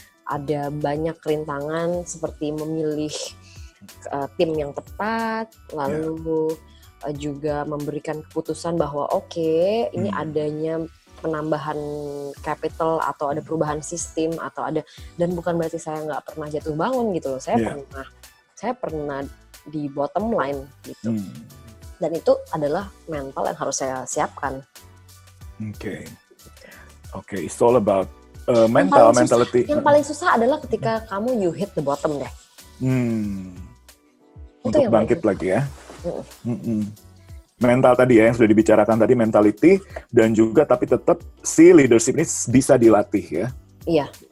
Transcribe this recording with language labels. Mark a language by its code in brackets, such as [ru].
[id] Ada banyak rintangan seperti memilih tim yang tepat, lalu juga memberikan keputusan bahwa ini adanya penambahan capital atau ada perubahan sistem atau ada, dan bukan berarti saya nggak pernah jatuh bangun gitu loh. Saya pernah di bottom line gitu. Dan itu adalah mental yang harus saya siapkan. [en] Oke, it's all about mentality. [id] Yang paling susah adalah ketika kamu [en] you hit the bottom [id] deh. Untuk bangkit lagi ya. Mental tadi ya yang sudah dibicarakan tadi, mentality, dan juga tapi tetap si leadership ini bisa dilatih ya. Iya.